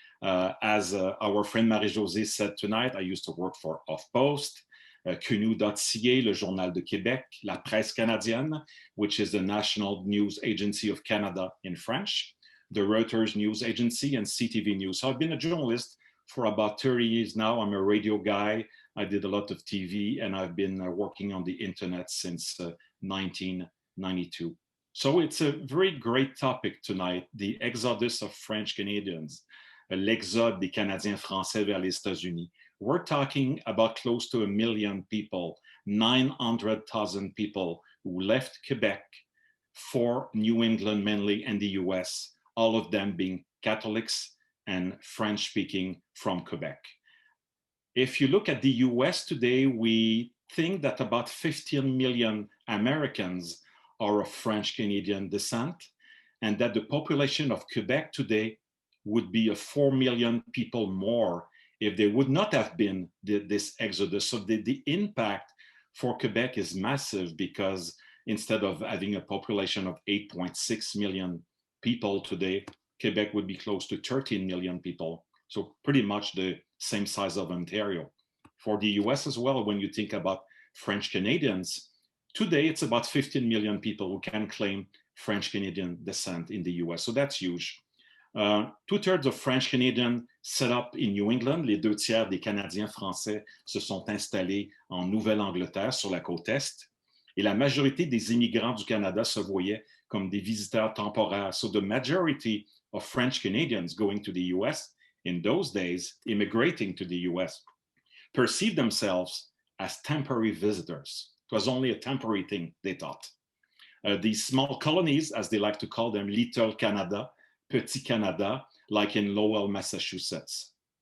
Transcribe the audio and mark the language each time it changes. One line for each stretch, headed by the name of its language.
English: As our friend Marie-Josée said tonight, I used to work for HuffPost, Quenu.ca, Le Journal de Québec, La Presse Canadienne, which is the national news agency of Canada in French, the Reuters news agency, and CTV News. So I've been a journalist for about 30 years now. I'm a radio guy. I did a lot of TV, and I've been working on the internet since 1992. So it's a very great topic tonight, the exodus of French Canadians,
French: l'exode des Canadiens français vers les États-Unis.
English: We're talking about close to 1 million people, 900,000 people who left Quebec for New England mainly and the US, all of them being Catholics and French-speaking from Quebec. If you look at the US today, we think that about 15 million Americans are of French-Canadian descent, and that the population of Quebec today would be 4 million people more if there would not have been this exodus. So the impact for Quebec is massive, because instead of having a population of 8.6 million people today, Quebec would be close to 13 million people. So pretty much the same size of Ontario. For the US as well, when you think about French Canadians, today it's about 15 million people who can claim French Canadian descent in the US. So that's huge. 2/3 of French Canadians set up in New England.
French: Les 2/3 des Canadiens français se sont installés en Nouvelle-Angleterre sur la côte Est. Et la majorité des immigrants du Canada se voyaient comme des visiteurs temporaires.
English: So the majority of French Canadians going to the US in those days, immigrating to the US, perceived themselves as temporary visitors. It was only a temporary thing, they thought. These small colonies, as they like to call them, Little Canada, Petit Canada, like in Lowell, Massachusetts.